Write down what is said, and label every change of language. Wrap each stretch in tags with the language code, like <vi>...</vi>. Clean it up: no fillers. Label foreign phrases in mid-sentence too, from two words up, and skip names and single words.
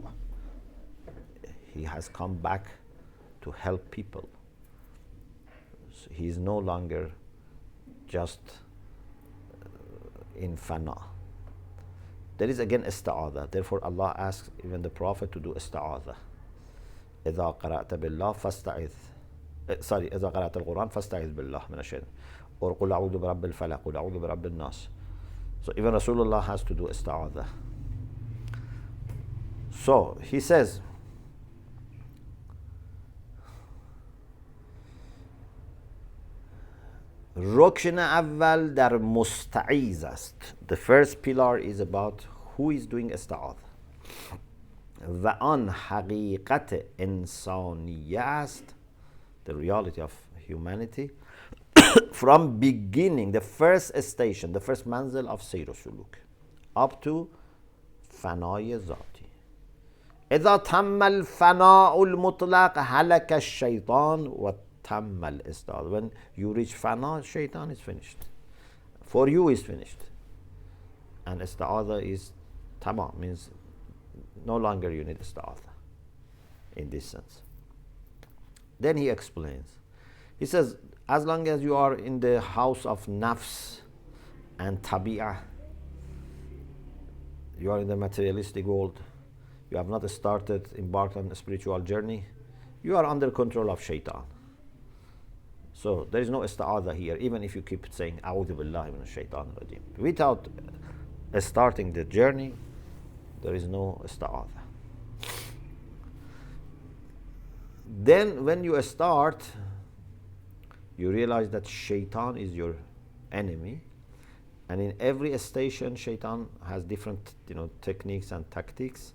<en>He has come back to help people. So he is no longer just in fana. There is again ista'adah. Therefore Allah asks even the Prophet to do ista'adah.</en> <ar>إذا قرأت بالله فاستعذ. إذا قرأت القرآن فاستعذ بالله من الشيطان.</ar> <en>Or</en> <ar>قل أعوذ برب الفلق, قل أعوذ برب الناس.</ar> <en>So even Rasulullah has to do ista'adah. So he says,</en> <fa>رکن اول در مستعیذ است.</fa> <en>The first pillar is about who is doing استعاذ.</en> <fa>و آن حقیقت انسانیه است.</fa> <en>The reality of humanity. From beginning, the first station, the first manzil of</en> <fa>سیر و سلوک,</fa> <en>up to</en> <fa>فنای ذاتی.</fa> <ar>اذا تم الفناء المطلق هلك الشیطان و تم الاستعاذ.</ar> <en>When you reach fana, shaitan is finished. For you is finished. And ista'adha is tamam, means no longer you need ista'adha in this sense. Then he explains. He says, as long as you are in the house of nafs and tabi'ah, you are in the materialistic world, you have not embarked on a spiritual journey, you are under control of shaitan. So there is no ista'adha here, even if you keep saying</en> <ar>أعوذ بالله من الشيطان الرجيم.</ar> <en>Without starting the journey, there is no ista'adha. Then when you start, you realize that shaitan is your enemy, and in every station shaitan has different techniques and tactics.</en>